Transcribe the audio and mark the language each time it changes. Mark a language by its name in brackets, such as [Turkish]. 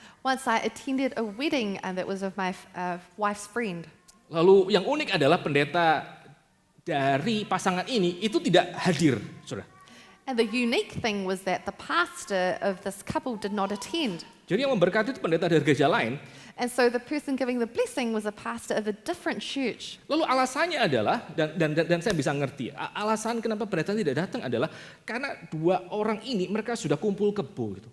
[English] Once I attended a wedding that was of my wife's friend. [Indonesian] Lalu yang unik adalah pendeta dari pasangan ini itu tidak hadir, saudara. [English] And the unique thing was that the pastor of this couple did not attend. [Indonesian] Jadi yang memberkati itu pendeta dari gereja lain. [English] And so the person giving the blessing was a pastor of a different church. [Indonesian] Lalu alasannya adalah, dan saya bisa ngerti, alasan kenapa pendeta tidak datang adalah karena dua orang ini mereka sudah kumpul kebo, gitu.